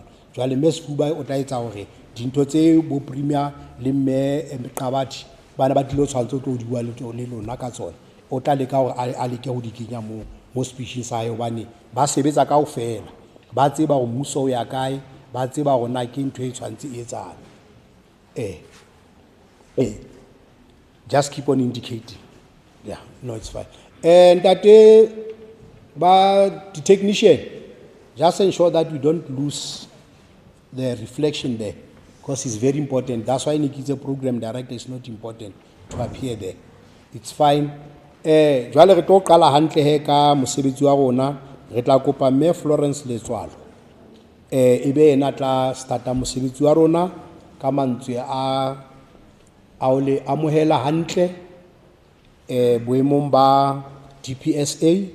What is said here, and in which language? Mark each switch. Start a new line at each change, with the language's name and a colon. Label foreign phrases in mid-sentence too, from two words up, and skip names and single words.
Southern Sotho: Jwale mme Sefuba o tla etsa hore dintho tse bo premier le mme Qabathi bana ba tlilo tshwantse o tlo di bua le lona ka tsona o tla leka hore a leke go di kenya mo speech sa hae hobane ba sebetsa kaofela ba tseba go mmuso o ya kae, ba tseba go na ke ntho e tshwantse e etsang.
English: Just keep on indicating. Yeah, no, it's fine. And that but the technician, just ensure that we don't lose the reflection there because it's very important. That's why Niki's program director is not important to appear there. It's fine.
Southern Sotho: Jwale re tlo qala hantle he ka mosebetsi wa rona re tla kopa mme Florence Letswalo ebe ena tla starta mosebetsi wa rona ka mantswe a o le amohela hantle boemong ba DPSA.